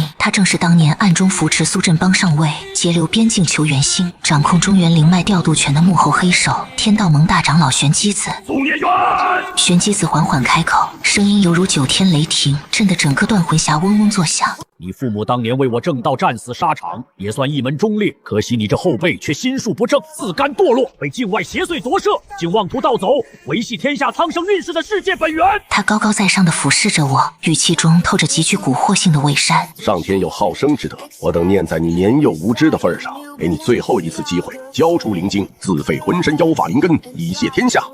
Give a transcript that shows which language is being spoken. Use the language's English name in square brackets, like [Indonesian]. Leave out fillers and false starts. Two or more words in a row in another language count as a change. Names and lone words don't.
[Chinese] 他正是當年暗中扶持蘇振邦上位、截留邊境求援星、掌控中原靈脈調度權的幕後黑手天道盟大長老玄機子。宗孽冤！玄機子緩緩開口，聲音猶如9天雷霆，震得整個斷魂峽嗡嗡作響。你父母當年為我正道戰死沙場，也算一門忠烈，可惜你這後輩卻心術不正，自甘堕落，被境外邪祟夺舍，竟妄图盗走维繫天下苍生运势的世界本源。他高高在上地俯视着我，语气中透着极具蛊惑性的伪善。上天有好生之德，我等念在你年幼无知的份上，给你最后一次机会，交出灵晶，自废浑身妖法灵根，以谢天下。